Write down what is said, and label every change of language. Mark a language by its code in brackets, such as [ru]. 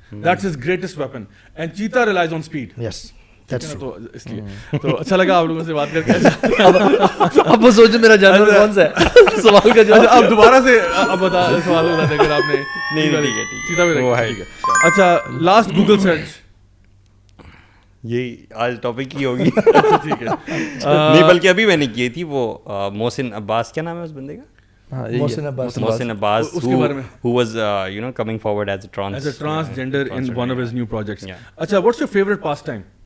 [en] That's his greatest weapon. And cheetah relies on speed. Yes. تو [ur] اس لیے تو اچھا لگا آپ لوگوں سے بات کر کے. اب وہ سوچے میرا جانور کون سا ہے سوال کا جواب. اب دوبارہ سے اب بتا سوال بتا دیں اگر آپ نے. نہیں چیتا بھی ٹھیک ہے. اچھا لاسٹ گوگل سرچ یہی آج ٹاپک ہی ہوگی. ٹھیک ہے, نہیں بلکہ ابھی میں نے کی تھی وہ محسن عباس, کیا نام ہے اس بندے کا؟ محسن عباس, اس کے بارے میں [en] who was you know coming forward as a transgender in one of his new projects. اچھا what's your favorite pastime?